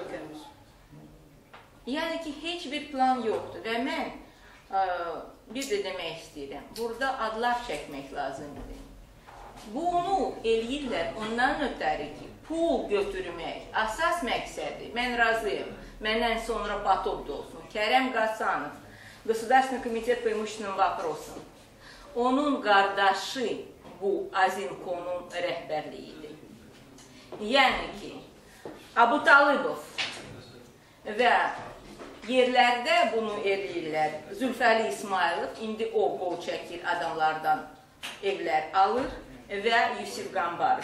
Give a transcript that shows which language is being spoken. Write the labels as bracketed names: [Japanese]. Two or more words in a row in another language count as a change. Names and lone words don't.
[Azerbaijani] Yəni ki, heç bir plan yoxdur və mən bir də demək istəyirəm, burada adlar çəkmək lazımdır. Bunu eləyirlər ondan ötəri ki, pul götürmək, əsas məqsədi, mən razıyım, məndən sonra Batov da olsun, Kərəm Qasanov, [Russian] Gосударственный комитет по имущественным вопросам, [Azerbaijani] onun qardaşı bu Azimkonun rəhbərliyidir. Yəni ki, Abu Talıbov və yerlərdə bunu eləyirlər. Zülfəli İsmailov, indi o qol çəkir, adamlardan evlər alır və Yusif Qambarov.